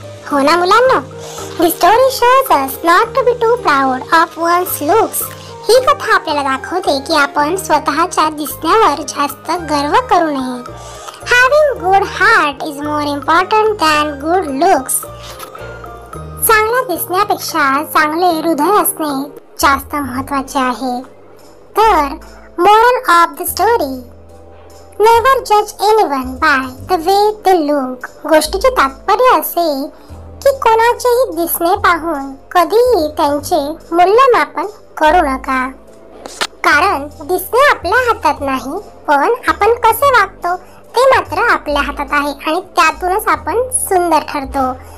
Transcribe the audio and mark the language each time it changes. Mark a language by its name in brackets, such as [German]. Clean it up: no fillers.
[Marathi] हो ना मुलांनो? [English] This story shows us not to be too proud of one's looks. [Marathi] ही कथा आपल्याला दाखवते की आपण स्वतःच्या दिसण्यावर जास्त गर्व करू नये. [English] Having good heart is more important than good looks. [Marathi] चांगल्या दिसण्यापेक्षा चांगले हृदय असणे जास्त महत्त्वाचे आहे. [English] तर moral of the story, never judge anyone by the way they look. [Marathi] गोष्टीचे तात्पर्य असे की कोणाचेही दिसणे पाहून कधीही त्यांचे मूल्यमापन करू नका, कारण दिसणे आपल्या हातात नाही, पण आपण कसे वागतो ते मात्र आपल्या हातात आहे आणि त्यातूनच आपण सुंदर ठरतो.